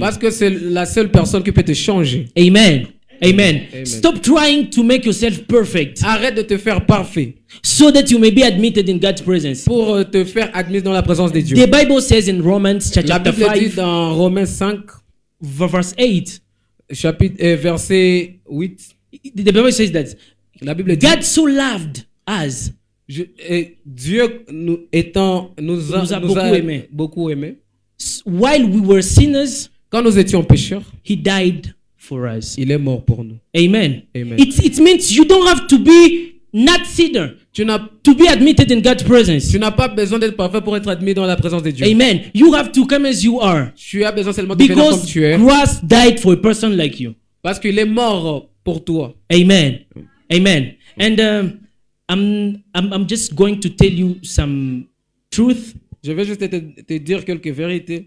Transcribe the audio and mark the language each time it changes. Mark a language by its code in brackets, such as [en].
[fr] Parce que c'est la seule personne qui peut te changer. Amen. Amen. Amen. [en] Stop trying to make yourself perfect. [fr] Arrête de te faire parfait. [en] So that you may be admitted in God's presence. [fr] Pour te faire admis dans la présence de Dieu. [en] The Bible says in Romans [fr] La [en] chapter [fr] Bible 5, dit dans Romains 5, [en] verse 8, [fr] verset 8. [en] the Bible says that [fr] La Bible dit [en] God so loved us. [fr] Dieu nous a beaucoup aimé. [en] While we were sinners, [fr] quand nous étions pécheurs, [en] he died for us. [fr] Il est mort pour nous. Amen. Amen. [en] It means you don't have to be not sinner to be admitted in God's presence. [fr] Tu n'as pas besoin d'être parfait pour être admis dans la présence de Dieu. Amen. [en] You have to come as you are. [fr] Tu as besoin seulement de venir comme [en] Because [fr] tu es. [en] Christ died for a person like you. [fr] Parce qu'il est mort pour toi. Amen. Amen. [en] And I'm just going to tell you some truth. [fr] Je vais juste te dire quelques vérités.